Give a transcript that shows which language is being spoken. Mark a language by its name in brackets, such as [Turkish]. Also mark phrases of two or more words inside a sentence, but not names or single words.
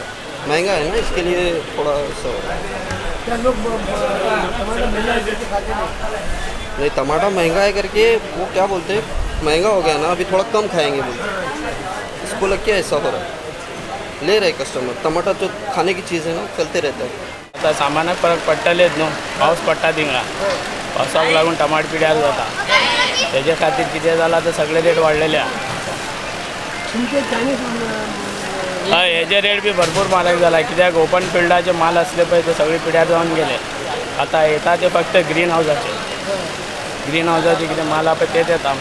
[Hindi] महंगा है ना, इसके लिए थोड़ा सा हो रहा है. नहीं टमाटर महंगा है करके वो क्या बोलते हैं, महंगा हो गया ना, अभी थोड़ा कम खाएंगे बोलते. इसको लग के ऐसा हो रहा है. ले रहे कस्टमर टमाटर, जो खाने की चीज़ है ना, चलते रहता है. [Konkani] आता सामानाक फरक पडटलेच न्हू. पावस पडटा थिंगा, पावसाक लागून टमाट पिड्यार जाता. तेजे खातीर कितें जालां तर सगळे रेट वाडलेले आहा. हय, हेजे रेट बी भरपूर म्हारग जाला. कित्याक [English] open field [Konkani] माल असले पळय ते सगळे पिड्यार जावन गेले. आता येता ते फक्त [English] green house [Konkani] कितें माल आहा पळय तेच येता.